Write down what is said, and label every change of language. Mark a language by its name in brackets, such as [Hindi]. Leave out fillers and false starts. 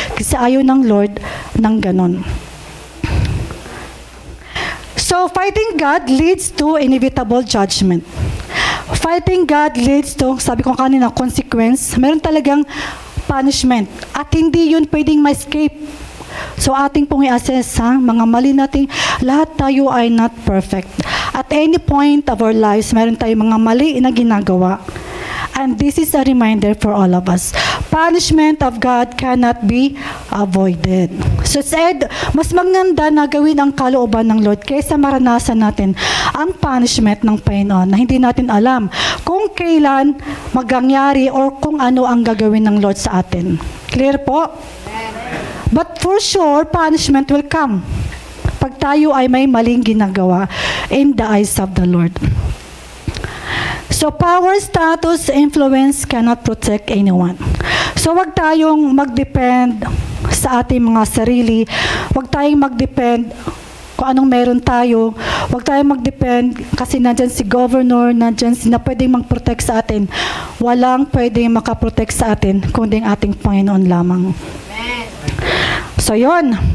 [Filipino] Kasi ayaw ng Lord ng ganon. [English] So, fighting God leads to inevitable judgment. Fighting God leads to, [Filipino] sabi ko kanina, [English] consequence. [Filipino] Meron talagang punishment. At hindi yun pwedeng ma-escape. So, ating pong i-assess, mga mali natin, lahat tayo ay not perfect. [English] At any point of our lives, [Filipino] meron tayong mga mali na ginagawa. [English] And this is a reminder for all of us. Punishment of God cannot be avoided. [Filipino] So said, mas maganda na gawin ang kalooban ng Lord kaysa maranasan natin ang punishment ng Panginoon na hindi natin alam kung kailan magangyari or kung ano ang gagawin ng Lord sa atin. [English] Clear po? But for sure, punishment will come [Filipino] pag tayo ay may maling ginagawa [English] in the eyes of the Lord. So, power, status, influence cannot protect anyone. [Filipino] So, wag tayong mag-depend sa ating mga sarili. Wag tayong mag-depend kung anong meron tayo. Wag tayong mag-depend kasi nandyan si governor, nandyan na pwedeng mag-protect sa atin. Walang pwedeng makaprotect sa atin kundi ang ating Panginoon lamang. Amen. So, yon.